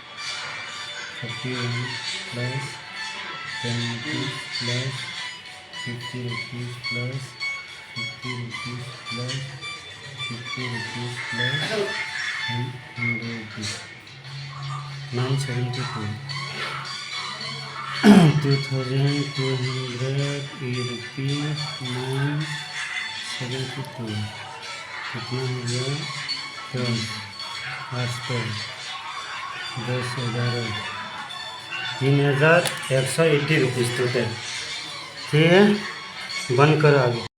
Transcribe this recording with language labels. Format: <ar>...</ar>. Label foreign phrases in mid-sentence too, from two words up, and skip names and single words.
<en>31 plus 10 rupees plus 50 rupees plus 50 rupees plus 50 rupees plus 100 rupees</en> <hi>972 2200 rupees 972 कितना हो गया 10 1180</hi> <en>rupees total</en> <hi>ठीक है बंद करो आगे।</hi>